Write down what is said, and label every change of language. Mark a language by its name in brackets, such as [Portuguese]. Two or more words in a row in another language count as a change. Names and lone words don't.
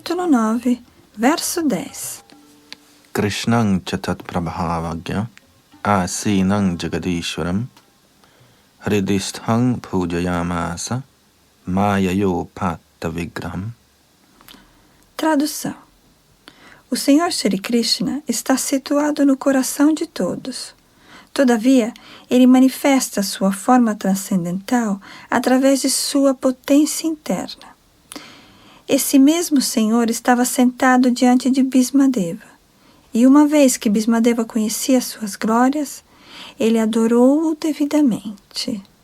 [Portuguese] 9, verso 10. [Sanskrit] कृष्णं चतत् प्रभावज्ञ आसीनं जगदीश्वरम् हृदिस्थं पूजयामास माययो पात्त विग्रहम्. [Portuguese] Tradução. O Senhor Shri Krishna está situado no coração de todos. Todavia, ele manifesta sua forma transcendental através de sua potência interna. Esse mesmo Senhor estava sentado diante de Bhismadeva, e uma vez que Bhismadeva conhecia suas glórias, ele adorou-o devidamente.